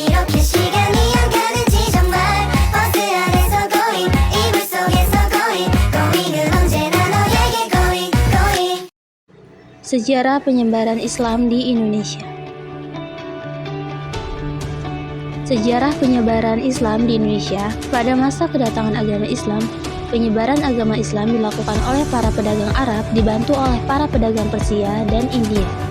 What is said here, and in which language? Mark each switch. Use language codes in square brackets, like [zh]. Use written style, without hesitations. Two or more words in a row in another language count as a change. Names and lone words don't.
[ko] 그 시간이 안 가는지 정말 버스 안에서 going 이불 속에서 [en] going going [ko] 은 언제나 너에게 [en] going going. [id] Sejarah penyebaran Islam di Indonesia. Sejarah penyebaran Islam di Indonesia. Pada masa kedatangan agama Islam, penyebaran agama Islam dilakukan oleh para pedagang Arab dibantu oleh para pedagang Persia dan India.